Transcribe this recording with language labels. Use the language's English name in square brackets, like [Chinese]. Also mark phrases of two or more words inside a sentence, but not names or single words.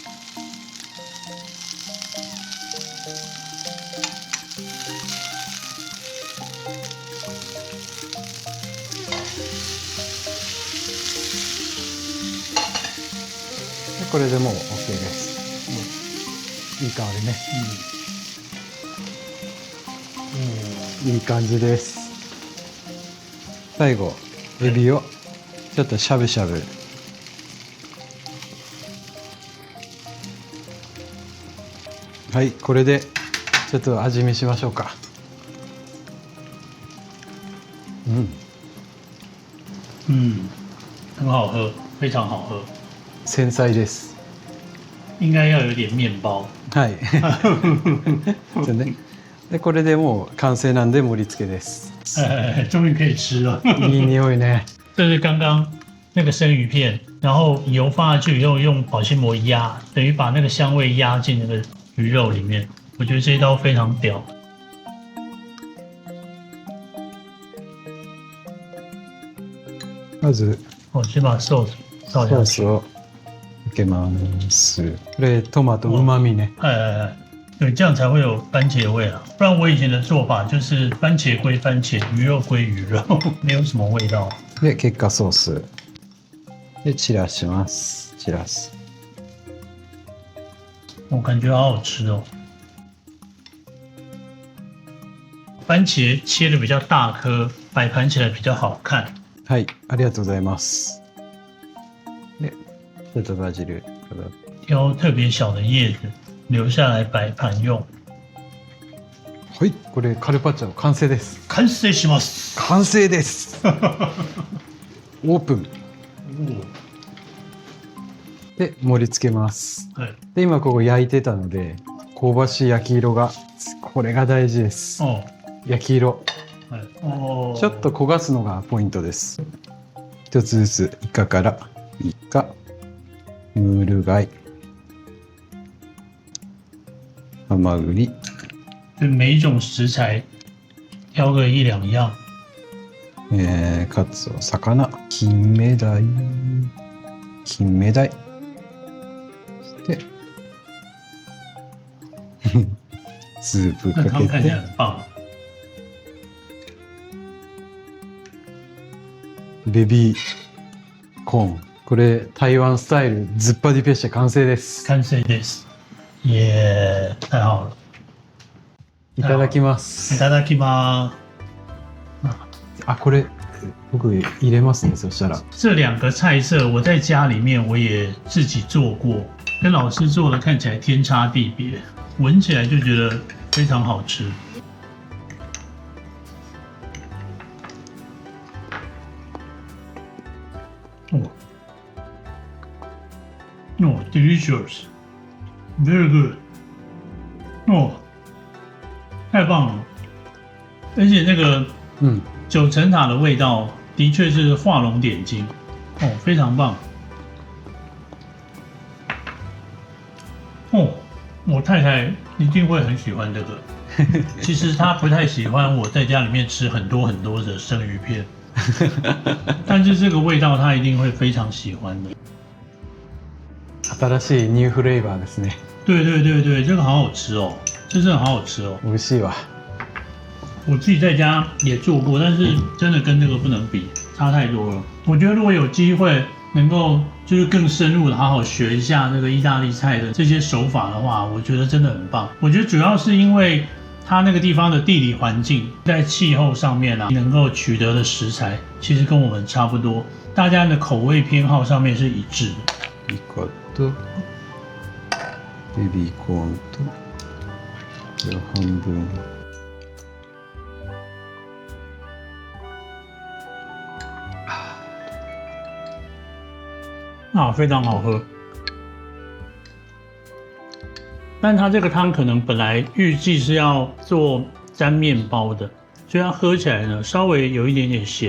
[Japanese] これでもう OK です、いい香りね、いい感じです。最後エビをちょっとしゃぶしゃぶ、はい、これでちょっと味見しましょうか。 [Chinese] 很好喝，非常好喝。 [Japanese] 繊細です。 [Chinese] 应该要有点面包。 [Japanese] はい。そうね。でこれでもう完成なんで盛り付けです。 [Chinese] 终于可以吃了。 [Japanese] いい匂いね。 [Chinese] 这是刚刚那个生鱼片，然后油放下去以后用保鲜膜压，等于把那个香味压进那个鱼肉里面。我觉得这一刀非常屌。 [Japanese] まず [Chinese] 先把ソース倒下去。 [Japanese] ソースをかけます。これトマトうまみね。 [Chinese] 对，这样才会有番茄味啊！不然我以前的做法就是番茄归番茄，鱼肉归鱼肉，没有什么味道。 [Japanese] で結果ソースで散らします。散らす。 [Chinese] 我感觉好好吃哦。番茄切的比较大颗，摆盘起来比较好看。 [Japanese] はい、ありがとうございます。で、ちょっとバジル。 [Chinese] 挑特别小的叶子留下来摆盘用。 [Japanese] はい、これカルパッチョ完成です。完成します。完成です。オープン。で盛り付けます。はい、で今ここ焼いてたので香ばしい焼き色が、これが大事です。焼き色。はい、ちょっと焦がすのがポイントです。一つずつイカから、イカ、ムール貝、ハマグリ。 [Chinese] 每一种食材挑个一两样。 [Japanese] カツオ、魚、金目鯛、金目鯛。でスープかけて。ベビーコーン。これ台湾スタイルズッパディペッシャ完成です。完成です。 [Chinese] 耶，太好了。 [Japanese] いただきます。いただきます。あ、これ僕入れますね。そしたら [Chinese] 这两个菜色我在家里面我也自己做过，跟老师做的看起来天差地别，闻起来就觉得非常好吃。 [English] 哦 ，delicious, very good。 [Chinese] 哦，太棒了！而且那个九层塔的味道的确是画龙点睛，哦，非常棒。哦，我太太一定会很喜欢这个。其实她不太喜欢我在家里面吃很多很多的生鱼片，但是这个味道她一定会非常喜欢的。 [Japanese] 新しいニューフレーバーですね。 [Chinese] 对对对对，这个好好吃哦，这真的好好吃哦。 [Japanese] 美味しいわ。 [Chinese] 我自己在家也做过，但是真的跟这个不能比，差太多了。我觉得如果有机会能够就是更深入的好好学一下这个意大利菜的这些手法的话，我觉得真的很棒。我觉得主要是因为它那个地方的地理环境，在气候上面啊，能够取得的食材其实跟我们差不多，大家的口味偏好上面是一致的。 [Japanese] リコット、ベビーコーンとこれを半分。 [Chinese] 啊，非常好喝。但它这个汤可能本来预计是要做沾面包的，所以它喝起来呢稍微有一点点咸。